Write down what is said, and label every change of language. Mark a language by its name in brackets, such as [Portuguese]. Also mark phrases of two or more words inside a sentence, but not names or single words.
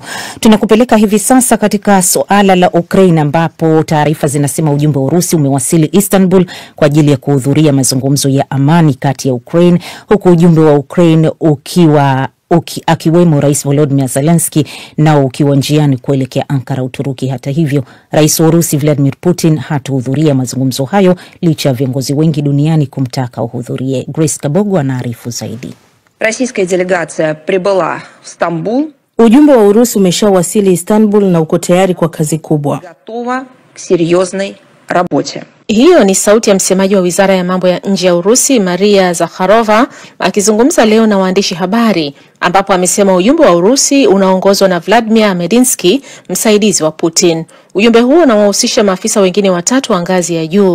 [Swahili] Tunakupeleka hivi sasa katika suala la Ukraine, ambapo taarifa zinasema ujumbe wa Urusi umewasili Istanbul kwa ajili ya kuhudhuria mazungumzo ya amani kati ya Ukraine, huku ujumbe wa Ukraine akiwemo Rais Volodymyr Zelensky nao ukiwa njiani kuelekea Ankara, Uturuki. Hata hivyo, Rais wa Urusi Vladimir Putin hatuhudhuria mazungumzo hayo licha ya viongozi wengi duniani kumtaka uhudhurie. Grace Kabogo anaarifu zaidi. [Russian] Российская делегация прибыла в Стамбул. [Swahili] Ujumbe wa Urusi umeshawasili Istanbul na uko tayari kwa kazi kubwa. [Russian] Готова к серьезной работе. [Swahili] Hiyo ni sauti ya msemaji wa Wizara ya Mambo ya Nje ya Urusi, Maria Zakharova, akizungumza leo na waandishi habari, ambapo amesema ujumbe wa Urusi unaongozwa na Vladimir Medinsky, msaidizi wa Putin. Ujumbe huo unawahusisha maafisa wengine 3 wa ngazi ya juu.